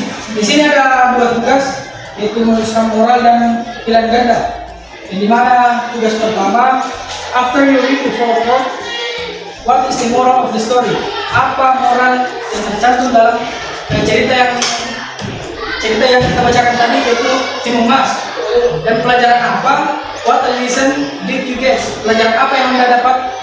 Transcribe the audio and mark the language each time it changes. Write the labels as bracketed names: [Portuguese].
[Indonesian] Di sini ada dua tugas, yaitu menuliskan moral dan pilihan ganda. Di mana tugas pertama, [English] after you read the forework, what is the moral of the story? [Indonesian] Apa moral yang tercantum dalam cerita yang kita bacakan tadi, yaitu Timun Mas. Dan pelajaran apa? [English] What lesson did you get? [Indonesian] Pelajaran apa yang Anda dapat?